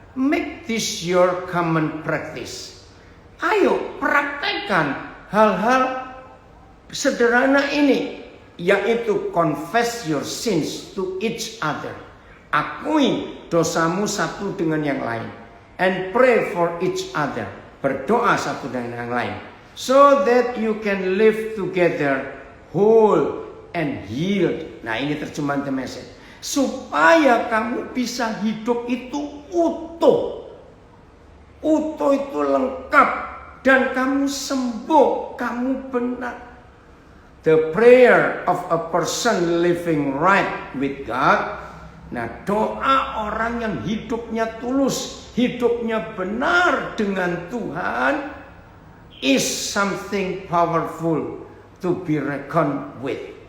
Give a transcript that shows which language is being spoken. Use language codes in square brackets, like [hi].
[en] Make this your common practice. [id] Ayo praktekkan hal-hal sederhana ini. [en] Yaitu confess your sins to each other. [id] Akui dosamu satu dengan yang lain. [en] And pray for each other. [id] Berdoa satu dengan yang lain. [en] So that you can live together whole and healed. [id] Nah, ini terjemahan The Message. Supaya kamu bisa hidup itu utuh. Utuh itu lengkap. Dan kamu sembuh. Kamu benar. [en] The prayer of a person living right with God. [id] Nah, doa orang yang hidupnya tulus. Hidupnya benar dengan Tuhan. [en] Is something powerful to be reckoned with.